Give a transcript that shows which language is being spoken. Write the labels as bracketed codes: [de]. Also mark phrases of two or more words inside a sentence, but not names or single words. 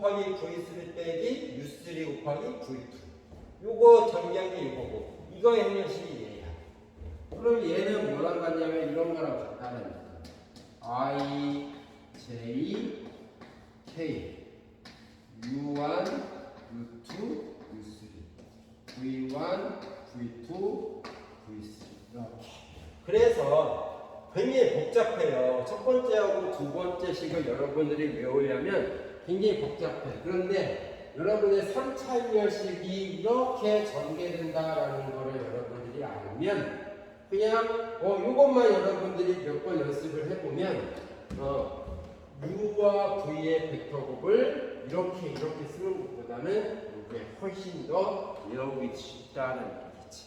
[ko] 곱하기 V3 빼기 U3 곱하기 V2. 요거 정리한 게 이거고, 이거의 행렬식이 얘야. 그럼 얘는 뭐랑 같냐면 이런 거랑 같다는 거야. I, J, K, U1, U2, U3, V1, V2, V3 이렇게. 그래서 굉장히 복잡해요. 첫 번째하고 두 번째 식을 여러분들이 외우려면 굉장히 복잡해. 그런데 여러분의 3차 행렬식이 이렇게 전개된다라는 거를 여러분들이 알면 그냥 이것만 여러분들이 몇 번 연습을 해보면 U와 V의 벡터곱을 이렇게 쓰는 것보다는 이게 훨씬 더 외우기 쉽다는 얘기지.